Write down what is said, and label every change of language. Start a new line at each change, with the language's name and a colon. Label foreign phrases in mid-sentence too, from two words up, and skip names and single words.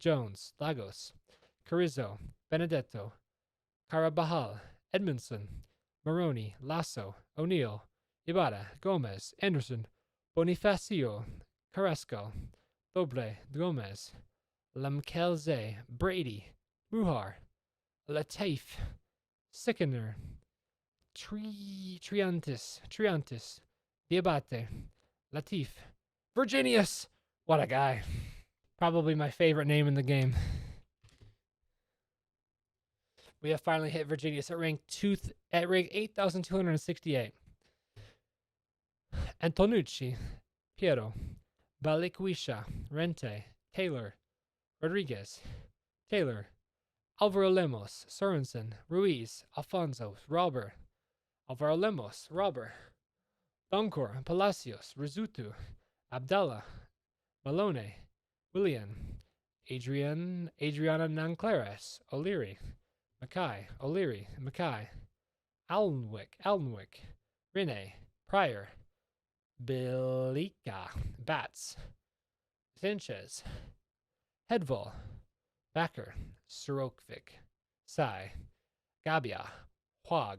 English: Lagos, Carrizo, Benedetto, Carabajal, Edmondson, Moroni, Lasso, O'Neill, Ibarra, Gomez, Anderson, Bonifacio, Carrasco, Doble, Gomez, Lamkelze, Brady, Muhar, Latif, Sickener, Triantis, Diabate, Latif, Virginius. What a guy. Probably my favorite name in the game. We have finally hit Virginius at rank 8,268. Antonucci, Piero, Balikwisha, Rente, Taylor, Rodriguez, Taylor, Alvaro Lemos, Sorensen, Ruiz, Alfonso, Robber, Alvaro Lemos, Robber, Doncor, Palacios, Rizutu, Abdallah, Malone, William, Adriana Nanclares, O'Leary, Mackay, Alnwick, Rene, Pryor, Belika, Bats, Sanchez, Hedval, Backer, Sorokvik, Sai, Gabia, Huag,